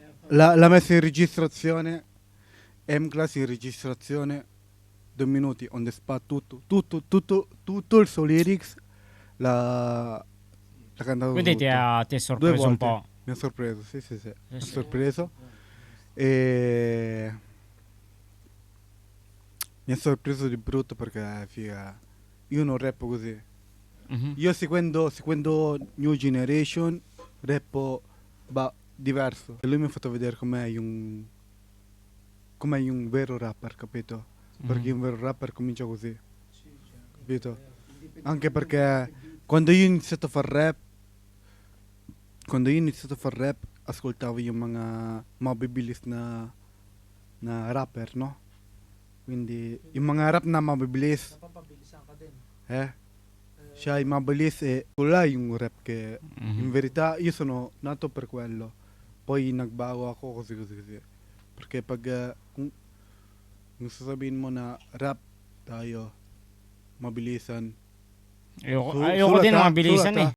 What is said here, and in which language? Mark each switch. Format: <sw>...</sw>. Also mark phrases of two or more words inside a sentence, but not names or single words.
<it>la messa in registrazione, M-Class in registrazione, 2 minuti,</it> <en>on the spot,</en> <it>tutto il suo lyrics, l'ha cantato Quindi ti tutto. ha 2 sorpreso un volte, po'. mi ha sorpreso, sì, mi ha Sì. sorpreso. E mi ha sorpreso di brutto perché, figa, io non rappo così. Mhm. Io seguendo New Generation, rappo diverso. E lui mi ha fatto vedere com'è un vero rapper, capito? Perché Mhm. un vero rapper comincia così, capito? Anche perché quando io ho iniziato a fare rap, ascoltavo</it> <tl>yung mga mabibilis na rapper,</tl> <it>no?</it> <tl>Quindi yung mga rap na mabibilis, Napapabilisan ka din. siya ay mabilis wala yung rap</tl> <it>che in Mhm. verità io sono nato per quello.</it> <tl>Poi nagbago ako kasi. Perché pag kung sasabihin mo na rap tayo, mabilisan, Ayoko sulat din ng ha, mabilisan sulat ha. eh.</tl>